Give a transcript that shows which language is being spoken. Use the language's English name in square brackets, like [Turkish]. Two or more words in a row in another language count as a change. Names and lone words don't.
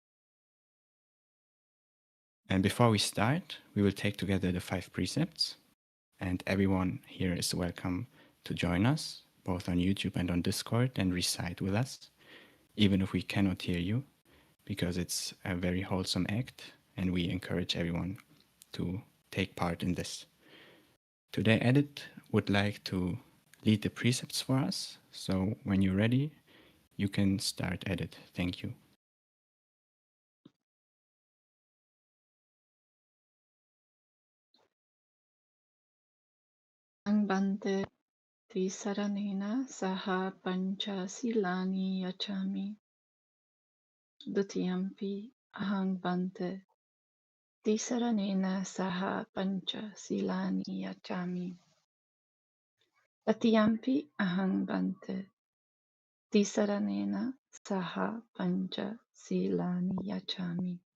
[English] And before we start, we will take together the 5 precepts, and everyone here is welcome to join us, both on YouTube and on Discord, and recite with us, even if we cannot hear you, because it's a very wholesome act, and we encourage everyone to take part in this. Today, Edith would like to lead the precepts for us. So when you're ready, you can start, Edith. Thank you. [Pali] Bante Tisaranena Saha Pancha Silani Yachami Dutiyampi Ahang Bante Tisaranena Saha Pancha Silani Yachami Dutiyampi Ahang Bante Tisaranena Saha Pancha Silani Yachami.